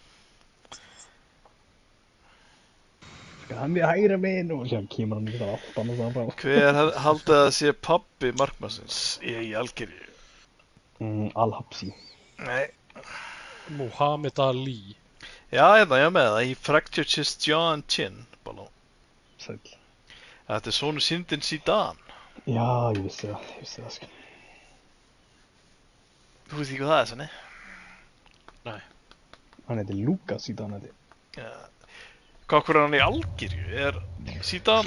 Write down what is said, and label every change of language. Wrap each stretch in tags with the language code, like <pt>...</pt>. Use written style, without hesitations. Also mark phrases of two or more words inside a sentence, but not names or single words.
<is>Hann er hægra meginn og sér kemur hann eitthvað allt annars að frá. Hver haldið að sé pabbi markmannsins í Algeríu? Al-Habsi. Nei. Muhammad Ali. Já, hérna, ég er með það.</is> <en>He fractured his jaw and chin,</en> <is>Balló. Sæll. Þetta er sonur Zinedine Zidane. Já, ég vissi það, sko. Þú veist ekki hvað það er, sannig? Nei. Hann heitir Lucas Zidane, Já. Hvað er hann í Algeríu? Er Zidane?</is>